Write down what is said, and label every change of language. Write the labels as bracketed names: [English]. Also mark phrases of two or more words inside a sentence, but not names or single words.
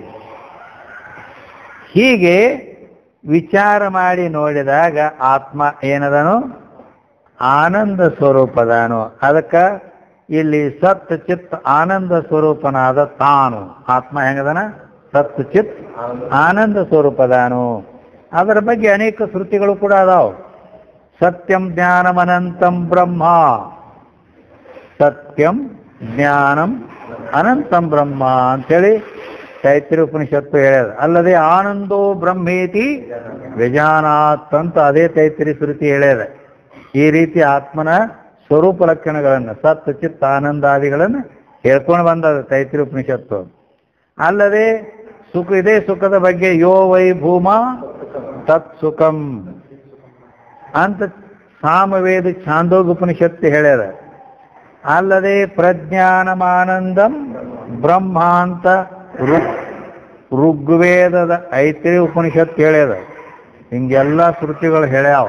[Kannada] ಹೀಗೆ ವಿಚಾರ ಮಾಡಿ ನೋಡಿದಾಗ ಆತ್ಮ ಏನದನು? ಆನಂದ ಸ್ವರೂಪದಾನು. ಅದಕ್ಕೆ ಇಲ್ಲಿ ಸತ್ ಚಿತ್ ಆನಂದ ಸ್ವರೂಪನಾದ ತಾನು ಆತ್ಮ ಹೆಂಗದನ? ಸತ್ ಚಿತ್ ಆನಂದ ಸ್ವರೂಪದಾನು. ಅದರ ಬಗ್ಗೆ ಅನೇಕ ಶ್ರುತಿಗಳು ಕೂಡ ಅದಾವ. [Sanskrit] ಸತ್ಯಂ ಜ್ಞಾನಂ ಅನಂತಂ ಬ್ರಹ್ಮ, ಸತ್ಯಂ ಜ್ಞಾನಂ ಅನಂತಂ ಬ್ರಹ್ಮ [Kannada] ಅಂತೇಳಿ ತೈತ್ರಿಯ ಉಪನಿಷತ್ತು ಹೇಳ್ಯದ. ಅಲ್ಲದೆ [Sanskrit] ಆನಂದೋ ಬ್ರಹ್ಮೇತಿ ವ್ಯಜಾನಾತ್ [Kannada] ಅಂತ ಅದೇ ತೈತ್ರಿಯ ಶ್ರುತಿ ಹೇಳ್ಯದ. ಈ ರೀತಿ ಆತ್ಮನ ಸ್ವರೂಪ ಲಕ್ಷಣಗಳನ್ನು ಸತ್ ಚಿತ್ ಆನಂದಾದಿಗಳನ್ನು ಹೇಳ್ಕೊಂಡು ಬಂದದ ತೈತ್ರಿಯ ಉಪನಿಷತ್ತು. ಅಲ್ಲದೆ ಇದೇ ಸುಖದ ಬಗ್ಗೆ [Sanskrit] ಯೋ ವೈ ಭೂಮ ತತ್ ಸುಖಂ [Kannada] ಅಂತ ಸಾಮವೇದ ಛಾಂದೋಗ್ಯ ಉಪನಿಷತ್ತು ಹೇಳ್ಯದ. ಅಲ್ಲದೆ [Sanskrit] ಪ್ರಜ್ಞಾನಮಾನಂದಂ ಬ್ರಹ್ಮ [Kannada] ಅಂತ ಋಗ್ವೇದದ ಐತ್ರೇಯ ಉಪನಿಷತ್ತು ಹೇಳ್ಯದ. ಹಿಂಗೆಲ್ಲ ಶ್ರುತಿಗಳು ಹೇಳ್ಯಾವ.